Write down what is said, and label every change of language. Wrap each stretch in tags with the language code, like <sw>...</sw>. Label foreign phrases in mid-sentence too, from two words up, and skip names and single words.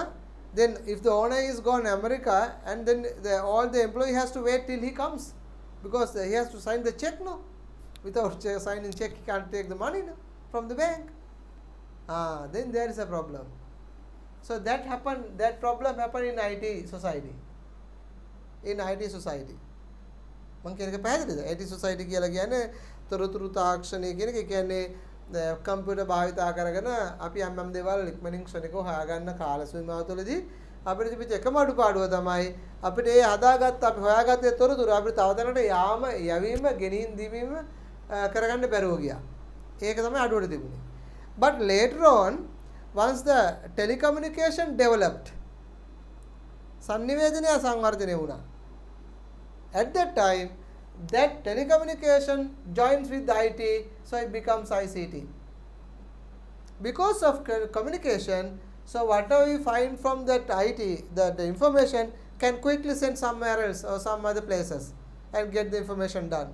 <en>Then if the owner is gone America, and then all the employee has to wait till he comes, because he has to sign the check, no? Without signing check, he can't take the money, no, from the bank. Then there is a problem. So that problem happened in IT society. In IT society.</en> <si>මම කියන එක පැහැදිලිද?</si> <en>IT society</en> <si>කියලා කියන්නේ තොරතුරු තාක්ෂණය කියන එක. කියන්නේ කම්පියුටර් භාවිතා කරගෙන අපි යම් දේවල් ඉක්මනින් ක්ෂණිකව හොයාගන්න කාල සීමාව තුළදී අපිට තිබිච්ච එකම අඩුපාඩුව තමයි අපිට ඒ හදාගත්ත අපි හොයාගත්තේ තොරතුරු අපිට තව තැනකට යවීම ගෙනින් දීවීම කරගන්න බැරුව ගියා. ඒක තමයි අඩුවට තිබුණේ.</si> <en>But later on, once the telecommunication developed,</en> <si>සන්නිවේදනය සංවර්ධනය වුණා.</si> <en>At that time, that telecommunication joins with the IT, so it becomes ICT. Because of communication, so whatever we find from that IT, the information can quickly send somewhere else or some other places and get the information done.</en>